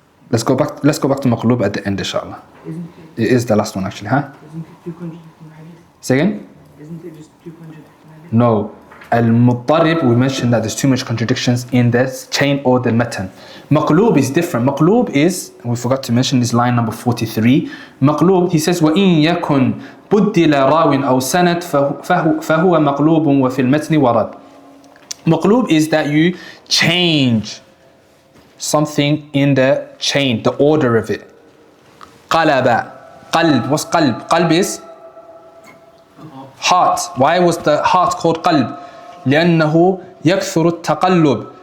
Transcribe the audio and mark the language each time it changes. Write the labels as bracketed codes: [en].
[en] Let's go back to maqloob at the end, inshallah. It is the last one actually, huh? Isn't it too contradicting hadith? Say again? Isn't it just too contradicting hadith? No. Al-Muttarib, we mentioned that there's too much contradictions in the chain or the matan. Maqloob is different. Maqloob is, and we forgot to mention this line number 43. Maqloob, he says, [ar] وَإِن يَكُنْ بُدِّلَ رَاوٍ أَوْ سَنَدٍ فَهُوَ مَقْلُوبٌ وَفِي الْمَتْنِ وَرَدٍ. [en] Maqloob is that you change something in the chain, the order of it. قَلَبَ. Qalb. What's qalb? Qalb is heart. Why was the heart called qalb? [ar] لأنه يكثر التقلب.